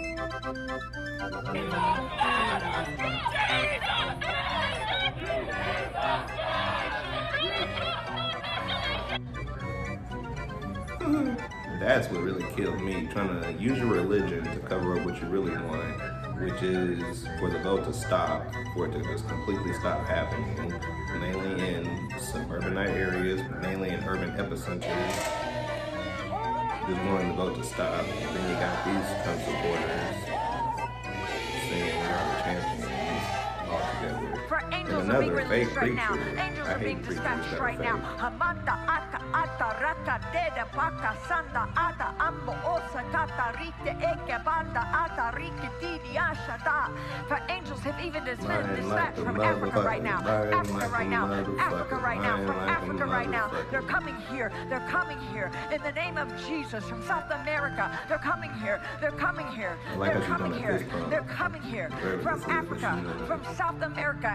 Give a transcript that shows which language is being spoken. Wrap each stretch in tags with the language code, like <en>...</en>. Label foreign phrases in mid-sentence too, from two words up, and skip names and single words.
<en>That's what really killed me, trying to use your religion to cover up what you really want, which is for the vote to stop, for it to just completely stop happening, mainly in suburbanite areas, mainly in urban epicenters. Just wanting the vote to stop. And then you got these Trump supporters saying we are the champions all together. For angels and are being another fake released right now. preacher. Angels I are hate being preachers dispatched that are right now. fake. Hamanda aka ata raka deda baka sanda ata ambo osa kata rite eke banda ata rike didi ashada. For angels have even been dispatched from Africa right now. Africa right now. Africa right now. From Africa right now. They're coming here. They're coming here. In the name of Jesus. From South America. They're coming here. They're coming here. They're coming here. They're coming here. From Africa. From South America.</en>